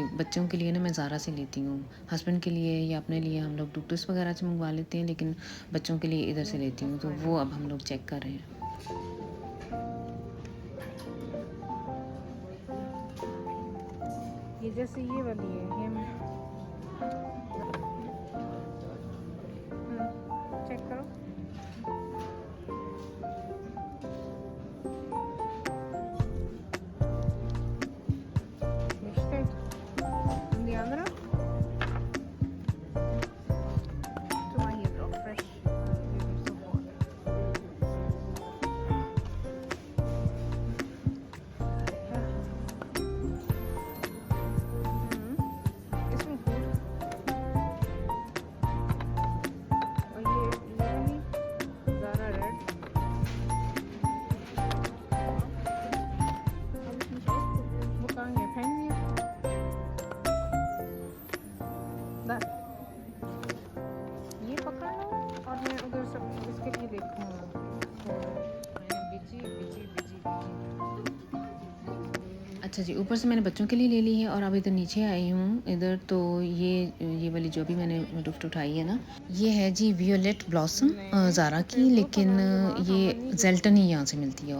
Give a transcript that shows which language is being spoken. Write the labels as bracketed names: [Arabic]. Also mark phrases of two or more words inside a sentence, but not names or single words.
[Hindi] बच्चों के लिए ना मैं ज़ारा से लेती हूँ, हस्बैंड के लिए या अपने लिए हम लोग डॉक्टर्स वगैरह से मंगवा लेते हैं, लेकिन बच्चों के लिए इधर से लेती हूँ। तो वो अब हम लोग चेक कर रहे हैं। ये जैसे ये वाली है, ये चेक करो। [German] Bestellt. Und die andere? Tu mal hier drauf, fresh. [Hindi] इसमें फूड और ये वाली ज़ारा रेड। [German] Habe ich nicht ausprobiert. Wo kann wir hängen hier? Da. [Hindi] ये पकड़ लो और मैं उधर सब इसके लिए देखूँगा। अच्छा जी, ऊपर से मैंने बच्चों के लिए ले ली है, और अब इधर नीचे आई हूँ इधर। तो ये वाली जो भी मैंने दुफ्ट उठाई है ना, ये है जी वियोलेट ब्लॉसम ज़ारा की, लेकिन ये जेल्टन ही यहाँ से मिलती है।